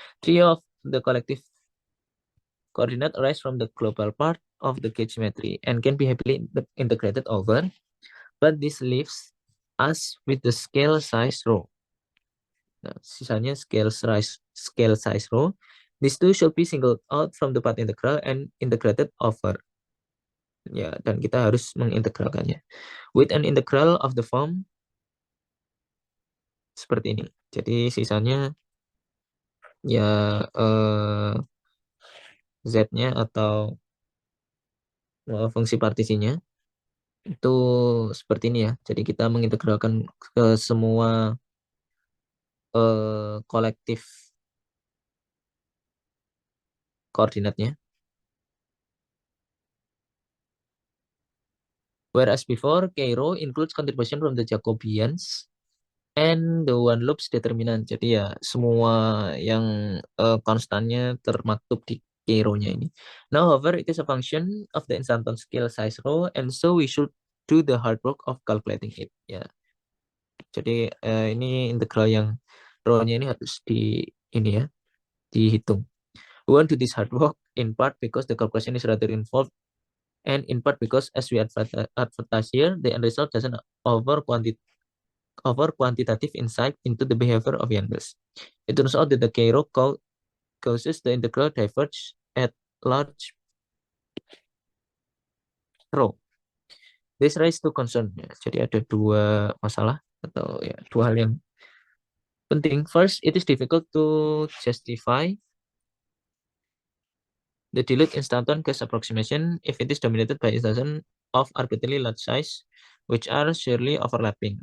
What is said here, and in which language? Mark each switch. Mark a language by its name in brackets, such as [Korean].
[English] 3 of the collective coordinate arise from the global part of the gauge symmetry and can be happily integrated over, but this leaves us with the scale size rho. [Indonesian] Nah, sisanya [English] scale size rho. These two should be singled out from the path integral and integrated over. [Indonesian] Ya, dan kita harus mengintegralkannya. [English] With an integral of the form [Indonesian] seperti ini. Jadi sisanya ya z-nya atau fungsi partisinya itu seperti ini ya. Jadi kita mengintegralkan ke semua kolektif koordinatnya. [English] Whereas before, Cairo includes contribution from the Jacobians and the one loops determinant. [Indonesian] Jadi ya semua yang konstannya termaktub di Cairo-nya ini. [English] Now, however, it is a function of the instanton scale size rho, and so we should do the hard work of calculating it. [Indonesian] Ya, jadi ini integral yang rho-nya ini harus dihitung. [English] We want to do this hard work in part because the calculation is rather involved, and in part because, as we advertise here, the end result doesn't offer quantitative insight into the behavior of Yang-Mills. It turns out that the Cairo causes the integral diverge at large rho. This raises two concern. [Indonesian] Ya, jadi ada dua masalah atau ya dua hal yang penting. [English] First, it is difficult to justify the dilute instanton case approximation if it is dominated by instanton of arbitrarily large size, which are surely overlapping.